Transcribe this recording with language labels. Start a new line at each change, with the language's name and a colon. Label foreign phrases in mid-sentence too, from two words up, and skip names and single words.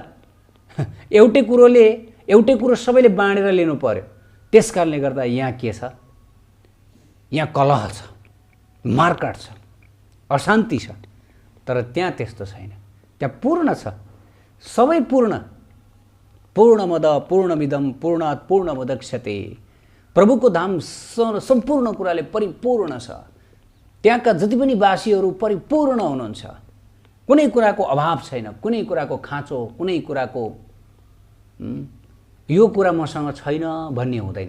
Nepali: एउटै कुरो सबैले बाँडेर लिनु पर्यो। त्यस कारणले गर्दा यहाँ के छ, यहाँ कलह छ, मारकाट छ, अशान्ति छ। तर त्यहाँ त्यस्तो छैन, त्यहाँ पूर्ण छ, सबै पूर्ण।
Sanskrit: पूर्णमद पूर्णमिदं पूर्णात् पूर्णमुदच्यते।
Nepali: प्रभुको धाम सम्पूर्ण कुराले परिपूर्ण छ। त्यहाँका जति पनि वासीहरू परिपूर्ण हुनुहुन्छ, कुनै कुराको अभाव छैन, कुनै कुराको खाँचो, कुनै कुराको यो कुरा मसँग छैन भन्ने हुँदैन।